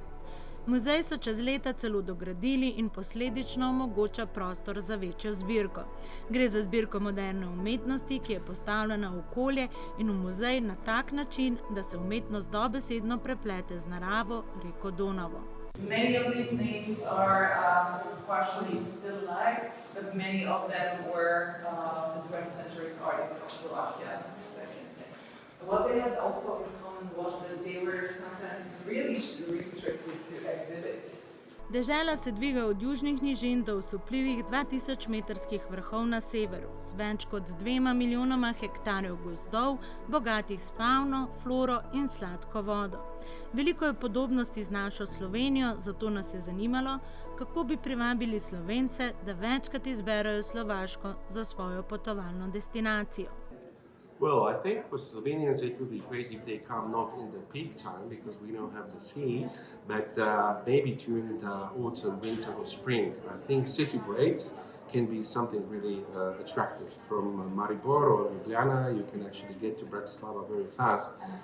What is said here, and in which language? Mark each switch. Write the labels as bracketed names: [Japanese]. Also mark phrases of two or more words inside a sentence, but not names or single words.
[Slovenian] Muzej so čez leta celo dogradili in posledično omogoča prostor za večjo zbirko. Gre za zbirko moderne umetnosti, ki je postavljena v okolje in v muzej na tak način, da se umetnost dobesedno preplete z naravo, reko Donavo. [English] Many of these names are partially still alive, but many of them were the 20th century's artists of Slovakia, as I can say. What they had also in common was that they were sometimes really restricted to exhibit. [Slovenian] Dežela se dviga od južnih nižin do osupljivih 2000 metrskih vrhov na severu, z več kot 2 milijonoma hektarjev gozdov, bogatih s favno, floro in sladko vodo. Veliko je podobnosti z našo Slovenijo, zato nas je zanimalo, kako bi privabili Slovence, da večkrat izberejo Slovaško za svojo potovalno destinacijo. [English] Well, I think for Slovenians it would be great if they come not in the peak time because we don't have the sea, but maybe during the autumn, winter or spring. I think city breaks can be something really attractive. From Maribor or Ljubljana, you can actually get to Bratislava very fast.